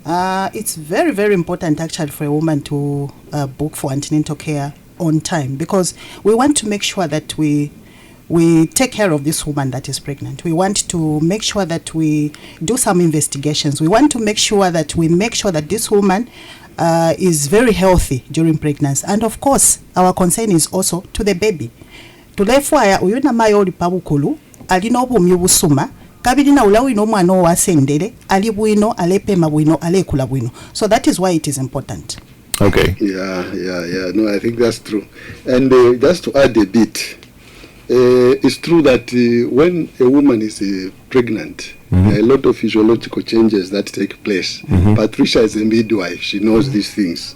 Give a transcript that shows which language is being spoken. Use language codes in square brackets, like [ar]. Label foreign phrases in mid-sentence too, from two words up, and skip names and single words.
[en] It's very, very important actually for a woman to book for antenatal care on time, because we want to make sure that we take care of this woman that is pregnant. We want to make sure that we do some investigations. We want to make sure that this woman is very healthy during pregnancy. And of course, our concern is also to the baby. [bem] Tulefwaya uyuna mayo oli pabukulu alina obumyu busuma kabiri na ulawi no mwana owasendere ali bwino alepema bwino alekula bwino. [en] So that is why it is important. Okay. Yeah. No, I think that's true. And just to add a bit, it's true that when a woman is pregnant, there are a lot of physiological changes that take place. Patricia is a midwife. She knows these things.